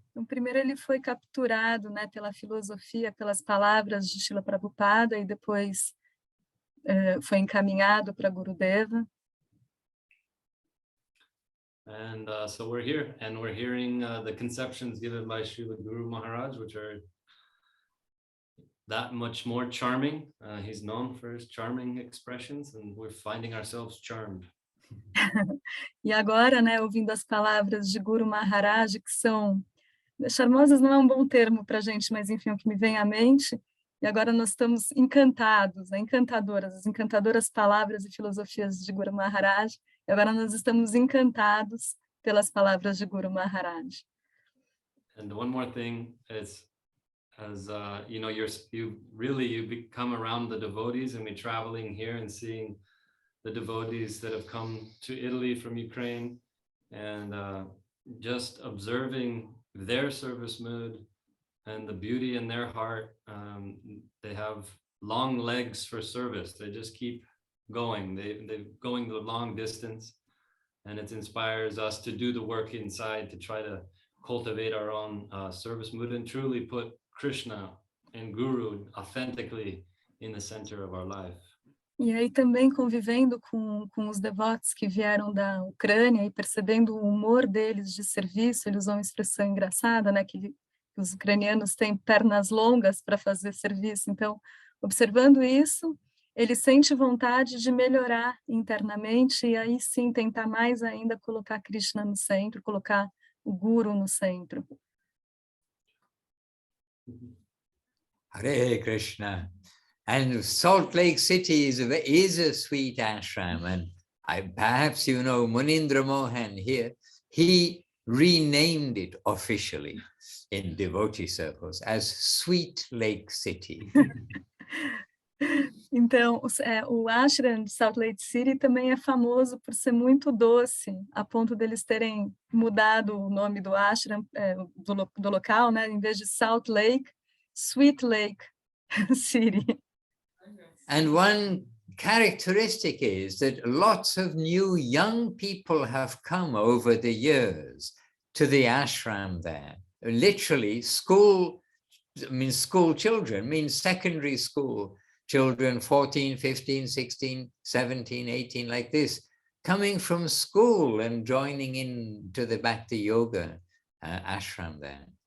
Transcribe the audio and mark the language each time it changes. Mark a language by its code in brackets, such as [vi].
[pt] Então, primeiro ele foi capturado, né, pela filosofia, pelas palavras de Srila Prabhupada, e depois foi encaminhado para Gurudeva. [en] And so we're here, and we're hearing the conceptions given by Srila Guru Maharaj, which are that much more charming. He's known for his charming expressions, and we're finding ourselves charmed. [pt] E agora, né, ouvindo as palavras de Guru Maharaj, que são charmosas, não é um bom termo para a gente, mas enfim, o que me vem à mente. E agora nós estamos encantados, né, as encantadoras palavras e filosofias de Guru Maharaj. E agora nós estamos encantados pelas palavras de Guru Maharaj. [en] And one more thing is, as you become around the devotees, and we're traveling here and seeing the devotees that have come to Italy from Ukraine, and just observing their service mood and the beauty in their heart. They have long legs for service. They just keep going. They're going the long distance, and it inspires us to do the work inside to try to cultivate our own service mood and truly put Krishna and Guru authentically in the center of our life. [pt] E aí também convivendo com os devotos que vieram da Ucrânia e percebendo o humor deles de serviço, eles usam uma expressão engraçada, né, que os ucranianos têm pernas longas para fazer serviço. Então, observando isso, ele sente vontade de melhorar internamente e aí sim tentar mais ainda colocar Krishna no centro, colocar o Guru no centro. Hare Krishna. [en] And Salt Lake City is a sweet ashram, and perhaps you know Munindra Mohan here, he renamed it officially in devotee circles as Sweet Lake City. [pt] Então, o ashram de Salt Lake City também é famoso por ser muito doce, a ponto deles terem mudado o nome do ashram, do local, né? Em vez de Salt Lake, Sweet Lake City. [en] And one characteristic is that lots of new young people have come over the years to the ashram there. literally school, school children, means secondary school children, 14, 15, 16, 17, 18, like this, coming from school and joining in to the Bhakti Yoga ashram there.